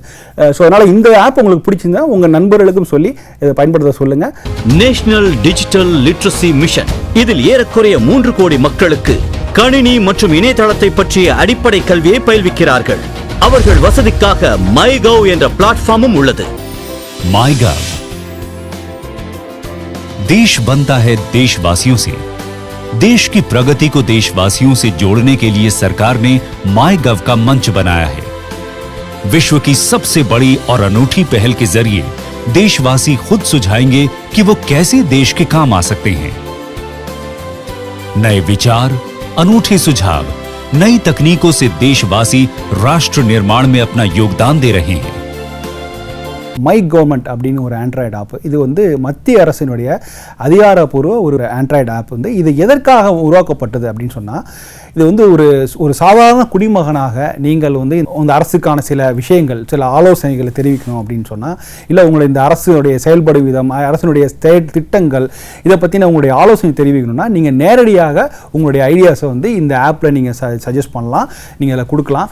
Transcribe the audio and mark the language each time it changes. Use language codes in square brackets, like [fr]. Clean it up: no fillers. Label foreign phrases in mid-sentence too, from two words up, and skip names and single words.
[ta] ஸோ அதனால் இந்த ஆப் உங்களுக்கு பிடிச்சிருந்தா உங்கள் நண்பர்களுக்கும் சொல்லி இதை பயன்படுத்த சொல்லுங்கள். நேஷனல் டிஜிட்டல் லிட்ரஸி மிஷன், இதில் ஏறக்குறைய 3 கோடி மக்களுக்கு கணினி மற்றும் இணையதளத்தை பற்றிய அடிப்படை கல்வியை பயில்விக்கிறார்கள். அவர்கள் வசதிக்காக MyGov என்ற பிளாட்ஃபார்மும் உள்ளது. [hi] MyGov, देश बनता है देशवासियों से। देश की प्रगति को देशवासियों से जोड़ने के लिए सरकार ने MyGov का मंच बनाया है। विश्व की सबसे बड़ी और अनूठी पहल के जरिए देशवासी खुद सुझाएंगे कि वो कैसे देश के काम आ सकते हैं। नए विचार, अनूठे सुझाव, नई तकनीकों से देशवासी राष्ट्र निर्माण में अपना योगदान दे रहे हैं। [ta] மை கவர்மெண்ட் அப்படின்னு ஒரு ஆண்ட்ராய்டு ஆப், இது வந்து மத்திய அரசினுடைய அதிகாரப்பூர்வ ஒரு ஆண்ட்ராய்டு ஆப். வந்து இது எதற்காக உருவாக்கப்பட்டது அப்படின்னு சொன்னால், இது வந்து ஒரு சாதாரண குடிமகனாக நீங்கள் வந்து இந்த அரசுக்கான சில விஷயங்கள், சில ஆலோசனைகளை தெரிவிக்கணும் அப்படின்னு சொன்னால், இல்லை உங்களை இந்த அரசுடைய செயல்படும் விதம், அரசினுடைய திட்டங்கள், இதை பற்றின உங்களுடைய ஆலோசனை தெரிவிக்கணும்னா நீங்கள் நேரடியாக உங்களுடைய ஐடியாஸை வந்து இந்த ஆப்பில் நீங்கள் சஜஸ்ட் பண்ணலாம், நீங்கள் இதில் கொடுக்கலாம்.